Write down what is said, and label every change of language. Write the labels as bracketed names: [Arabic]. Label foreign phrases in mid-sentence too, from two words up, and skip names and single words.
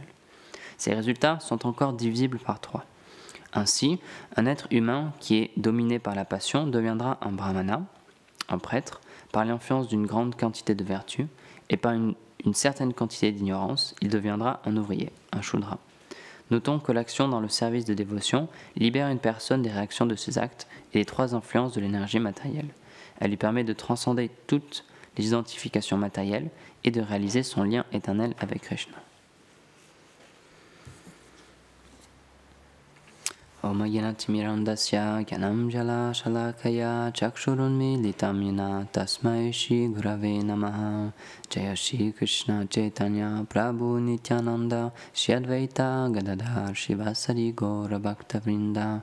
[French] Ces résultats sont encore divisibles par trois. Ainsi, un être humain qui est dominé par la passion deviendra un brahmana, un prêtre, par l'influence d'une grande quantité de vertus, et par une certaine quantité d'ignorance, il deviendra un ouvrier, un shudra. Notons que l'action dans le service de dévotion libère une personne des réactions de ses actes et des trois influences de l'énergie matérielle. Elle lui permet de transcender toutes les identifications matérielles et de réaliser son lien éternel avec Krishna. [Sanskrit] ॐ यनतिमिरान्धस्य ज्ञानं जल शलाकया चक्षुरुन्मीलितं येन तस्मै श्री गुरवे नमः. जय श्री कृष्ण चैतन्य प्रभु नित्यानन्द श्री अद्वैत गदाधर शिवसरि गौर भक्त वृन्द.